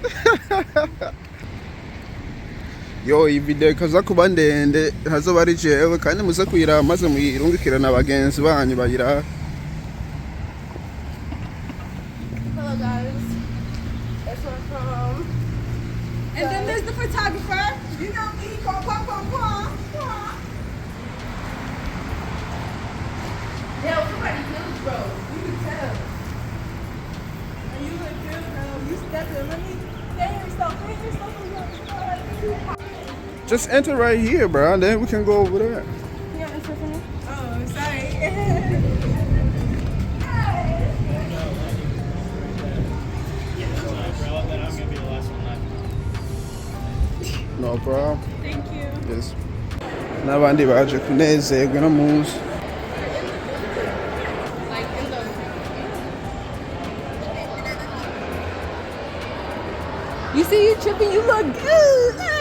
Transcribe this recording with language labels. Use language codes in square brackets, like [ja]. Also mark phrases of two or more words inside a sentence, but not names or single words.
[rn] Yo iyi video ikaza kuba ndende hazo bari jewe kandi muze kuyira maze muyirungikira na bagenzi banyu bayira. [en] Hello guys. That's our Prom. And then there's the photographer. You know me. Yeah, somebody kills bro. You can tell. And you look good, bro. You stepped in. Let me stand yourself. Just enter right here, bro. Then we can go over there. Yeah, enter for me. Oh, sorry. No problem. Thank you. Yes. [rn] N'abandi baje kunezerwa no munsi. [en] You see you tripping, you look good.